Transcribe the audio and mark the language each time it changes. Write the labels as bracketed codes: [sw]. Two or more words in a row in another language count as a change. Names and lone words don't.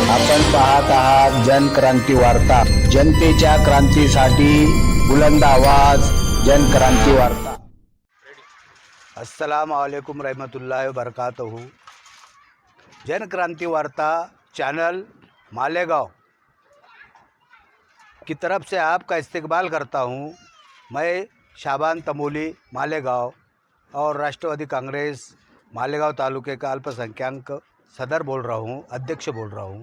[mr] आपण पाहत आहात जनक्रांती वार्ता. जनतेच्या क्रांतीसाठी बुलंद आवाज. जनक्रांती वार्ता. [ar] السلام عليكم رحمة الله وبركاته. [hi] जनक्रांति वार्ता चैनल मालेगांव की तरफ से आपका इस्तकबाल करता हूं. मैं शाबान तमोली मालेगांव और राष्ट्रवादी कांग्रेस मालेगांव तालुके का अल्पसंख्यक सदर बोल रहा हूं, अध्यक्ष बोल रहा हूं.